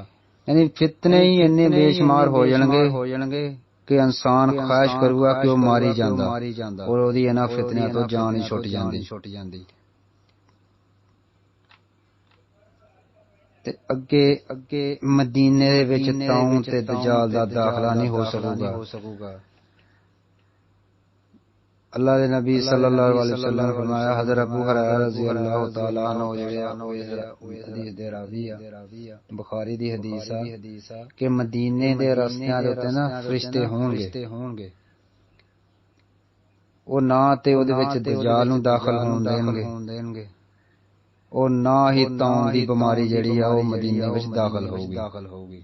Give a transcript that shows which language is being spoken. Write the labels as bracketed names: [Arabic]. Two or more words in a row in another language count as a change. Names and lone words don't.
[Punjabi] ਯਾਨੀ ਫ਼ਿਤਨੇ ਹੀ ਇੰਨੇ ਬੇਸ਼ੁਮਾਰ ਹੋ ਜਾਣਗੇ ਕਿ ਇਨਸਾਨ ਖ਼ਾਹਿਸ਼ ਕਰੂਗਾ ਕਿ ਉਹ ਮਾਰੀ ਜਾਂਦਾ ਔਰ ਓਦੀ ਇਨ੍ਹਾਂ ਫ਼ਿਤਨਿਆਂ ਤੋ ਜਾਨ ਹੀ ਛੁੱਟ ਜਾਂਦੀ। ਤੇ ਅੱਗੇ ਮਦੀਨੇ ਦੇ ਵਿਚ ਤਾਊਨ ਤੇ ਦੱਜਾਲ ਦਾ ਦਾਖ਼ਲਾ ਨਹੀਂ ਹੋ ਸਕੂਗਾ। ਅੱਲਾਹ ਕੇ ਨਬੀ [Arabic] صلى الله عليه وسلم [Punjabi] ਨੇ ਫ਼ਰਮਾਇਆ, ਹਜ਼ਰਤ ਅਬੂ ਹੁਰੈਰਾ [Arabic] رضي الله تعالى عنه [Punjabi] ਜਿਹੜੇ ਹਦੀਸ ਦੇ ਰਾਵੀ ਆ, ਬੁਖਾਰੀ ਦੀ ਹਦੀਸ ਆ ਕਿ ਮਦੀਨੇ ਦੇ ਰਸਤਿਆਂ ਦੇ ਉੱਤੇ ਨਾ ਫ਼ਰਿਸ਼ਤੇ ਹੋਣਗੇ ਓ ਨਾ ਤੇ ਓਦੇ ਵਿਚ ਦੱਜਾਲ ਨੂੰ ਦਾਖ਼ਲ ਹੋਣ ਦੇਣਗੇ ਔਰ ਨਾ ਹੀ ਤਾਊਨ ਦੀ ਬੀਮਾਰੀ ਜਿਹੜੀ ਆ ਉਹ ਮਦੀਨੇ ਵਿਚ ਦਾਖ਼ਲ ਹੋਗੀ।